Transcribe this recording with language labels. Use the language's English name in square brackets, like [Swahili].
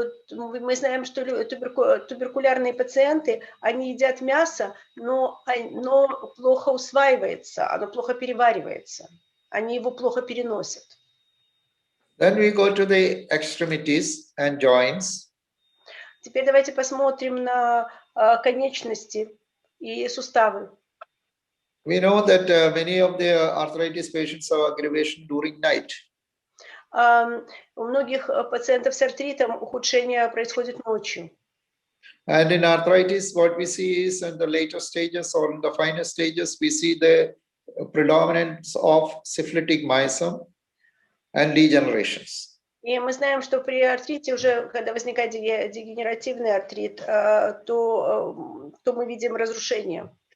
[Russian] Мы знаем, что туберкулярные пациенты, они едят мясо, но плохо усваивается, оно плохо переваривается. Они его плохо переносят. [English] Then we go to the extremities and joints. [Russian] Теперь давайте посмотрим на конечности и суставы. [English] We know that many of the arthritis patients have aggravation during night. [Russian] У многих пациентов с артритом ухудшение происходит ночью. [English] And in arthritis, what we see is in the later stages or in the final stages, we see the predominance of syphilitic myasm and degenerations. [Russian] И мы знаем, что при артрите уже, когда возникает дегенеративный артрит, то мы видим разрушение.